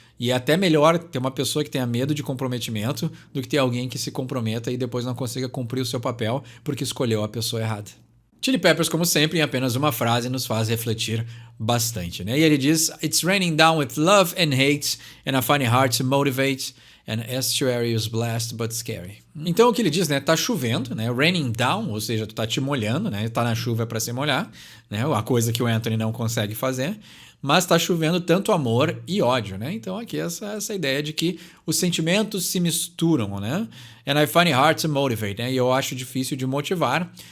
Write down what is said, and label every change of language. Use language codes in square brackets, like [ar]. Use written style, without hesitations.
[pt] E é até melhor ter uma pessoa que tenha medo de comprometimento do que ter alguém que se comprometa e depois não consiga cumprir o seu papel porque escolheu a pessoa errada. Chili Peppers, como sempre, em apenas uma frase nos faz refletir bastante, né? E ele diz: [en] It's raining down with love and hate, and I find it hard to motivate. An estuary is blessed but scary. [pt] Então o que ele diz, né? Tá chovendo, né? Raining down, ou seja, tu tá te molhando, né? Tá na chuva para se molhar, né? A coisa que o Anthony não consegue fazer. Mas tá chovendo tanto amor e ódio, né? Então aqui essa ideia de que os sentimentos se misturam, né? [en] And I find it hard to motivate, [pt] né? E eu acho difícil de motivar.